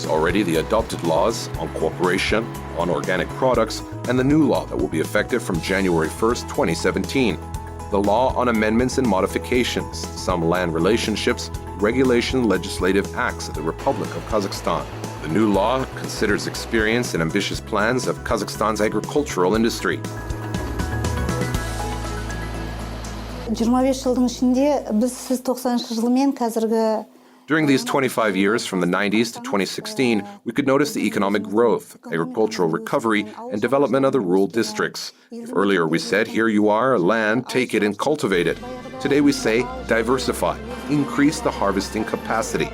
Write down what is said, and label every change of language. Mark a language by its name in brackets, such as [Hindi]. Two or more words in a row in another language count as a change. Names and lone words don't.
[English] Already the adopted laws on cooperation, on organic products, and the new law that will be effective from January 1st, 2017. The law on amendments and modifications, some land relationships, regulation legislative acts of the Republic of Kazakhstan. The new law considers experience and ambitious plans of Kazakhstan's agricultural industry. [Kazakh] 25 жылдың ішінде біз сіз 90 жылмен қазіргі [English] During these 25 years, from the 90s to 2016, we could notice the economic growth, agricultural recovery, and development of the rural districts. If earlier we said, here you are, land, take it and cultivate it. Today we say, diversify, increase the harvesting capacity.